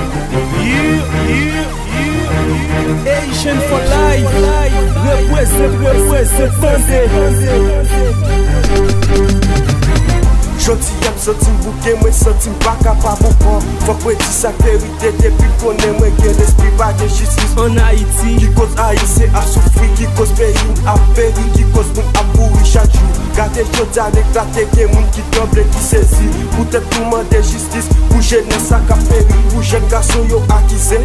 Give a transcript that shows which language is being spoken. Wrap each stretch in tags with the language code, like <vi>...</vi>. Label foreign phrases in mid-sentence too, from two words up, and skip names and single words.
<en>Yeah, yeah, yeah, yeah. Asian for life. Represent, represent, Sunday.</en> <ht>Jodi a m santi m bouke, mwen santi m pa kapab ankò. Fòk mwen di sa verite, depi konnen mwen gen lespri pa gen jistis. An Ayiti, Ki koz Ayiti a soufri, ki koz peyi a peri, ki koz moun a mouri chak jou. Gade jodi a eklate, gen moun ki tremble, ki sezi. Poutèt pou mande jistis, pou jenès sa k ap peri, pou jenn gason yo akize.</ht>